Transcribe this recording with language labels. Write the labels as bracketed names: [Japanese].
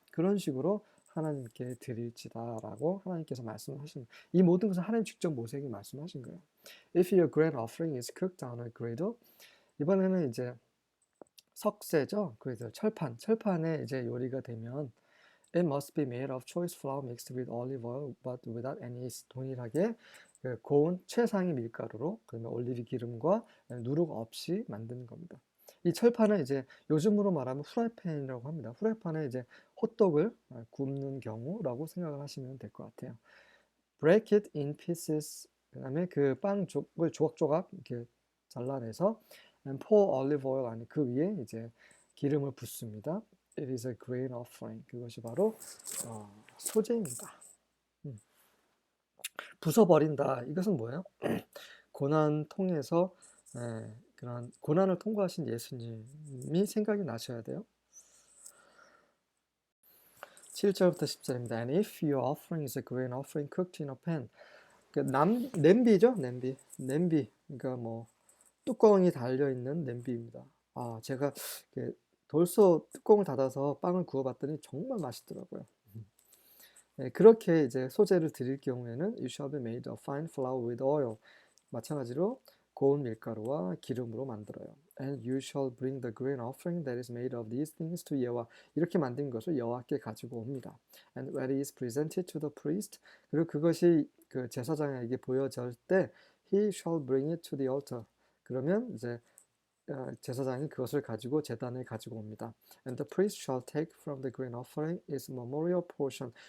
[Korean] 그런 식으로 하나님께 드릴지다라고 하나님께서 말씀하신, 이 모든 것은 하나님 직접 모세에게 말씀하신 거예요. [English] If your grain offering is cooked on a griddle, [Korean] 이번에는 이제 석쇠죠. 그래서 철판에 이제 요리가 되면 [English] It must be made of choice flour mixed with olive oil, but without any yeast. [Korean] 동일하게 그 고운 최상의 밀가루로, 그러면 올리브 기름과 누룩 없이 만드는 겁니다. 이 철판은 이제 요즘으로 말하면 후라이팬이라고 합니다. 후라이팬에 이제 호떡을 굽는 경우라고 생각을 하시면 될 것 같아요. [English] Break it in pieces. [Korean] 그다음에 그 빵을 조각조각 이렇게 잘라내서 [English] and pour olive oil [Korean] 안에 그 위에 이제 기름을 붓습니다. [English] It is a grain offering. [Korean] 그것이 바로 소재입니다. 부숴버린다. 이것은 뭐예요? 고난 통해서 그런 고난을 통과하신 예수님이 생각이 나셔야 돼요. 7절부터 10절입니다. [English] And if your offering is a grain offering cooked in a pan. [Korean] 냄비죠? 냄비. 그러니까 뭐 뚜껑이 달려있는 냄비입니다. 제가 돌소 뚜껑을 닫아서 빵을 구워봤더니 정말 맛있더라고요. 그렇게 이제 소재를 드릴 경우에는 [English] You shall be made of fine flour with oil. [Korean] 마찬가지로 고운 밀가루와 기름으로 만들어요. [English] And you shall bring the grain offering that is made of these things to 여호와. [Korean] 이렇게 만든 것을 여호와께 가지고 옵니다. [English] And when it is presented to the priest, [Korean] 그리고 그것이 그 제사장에게 보여질 때 [English] he shall bring it to the altar. [Korean] 그러면 이제 제사장이 그것을 가지고 제단에 가지고 옵니다. [English] And the priest shall take from the grain offering its memorial portion.